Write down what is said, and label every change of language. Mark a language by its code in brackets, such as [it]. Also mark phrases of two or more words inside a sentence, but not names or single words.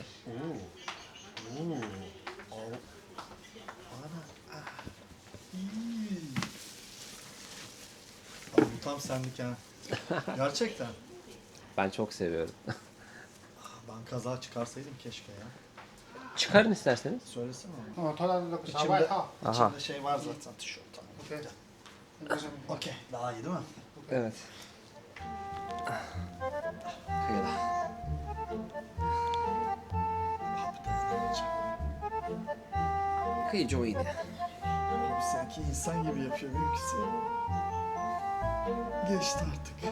[tr] Oo. Ana. Ah. İyi. Abi bu tam senlik ha. Gerçekten. Ben çok seviyorum. Ben kaza çıkarsaydım keşke ya. Çıkarın isterseniz. Söylesene onu. [zh] 哦，他的那个小外套， [tr] Aha. İçimde şey var zaten tişört. [zh] OK，那个是 [tr] Okey. Daha iyi değil mi? Evet. Kıyıda. Abi dayanamayacağım. Kıyı çok iyiydi. Abi sanki insan gibi yapıyor benimkisi. Geçti artık.